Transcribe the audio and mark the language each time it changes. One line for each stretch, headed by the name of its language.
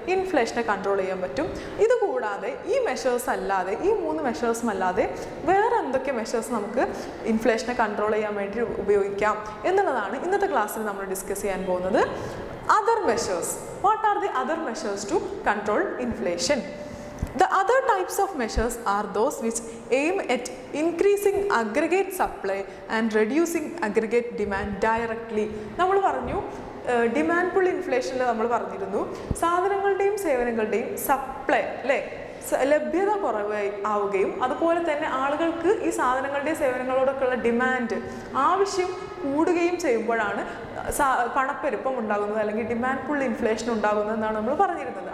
Malayalam: ഇൻഫ്ലേഷനെ control ചെയ്യാൻ പറ്റും. ഇതുകൂടാതെ ഈ മെഷേഴ്സ് അല്ലാതെ, ഈ 3 മെഷേഴ്സും അല്ലാതെ വേറെ എന്തൊക്കെ മെഷേഴ്സ് നമുക്ക് ഇൻഫ്ലേഷനെ കൺട്രോൾ ചെയ്യാൻ വേണ്ടി ഉപയോഗിക്കാം എന്നുള്ളതാണ് ഇന്നത്തെ ക്ലാസ്സിൽ നമ്മൾ ഡിസ്കസ് ചെയ്യാൻ പോകുന്നത്. Other measures.
English: What are the other measures to control inflation? The other types of measures are those which aim at increasing aggregate supply and reducing aggregate demand directly.
Malayalam: നമ്മൾ പറഞ്ഞു ഡിമാൻഡ് പുൾ ഇൻഫ്ലേഷനിൽ നമ്മൾ പറഞ്ഞിരുന്നു സാധനങ്ങളുടെയും സേവനങ്ങളുടെയും supply അല്ലേ, ലഭ്യത കുറവായി ആവുകയും അതുപോലെ തന്നെ ആളുകൾക്ക് ഈ സാധനങ്ങളുടെയും സേവനങ്ങളോടൊക്കെയുള്ള ഡിമാൻഡ്, ആവശ്യം കൂടുകയും ചെയ്യുമ്പോഴാണ് പണപ്പെരുപ്പം ഉണ്ടാകുന്നത്, അല്ലെങ്കിൽ ഡിമാൻഡ് പുൾ ഇൻഫ്ലേഷൻ ഉണ്ടാകുന്നത് എന്നാണ് നമ്മൾ പറഞ്ഞിരുന്നത്.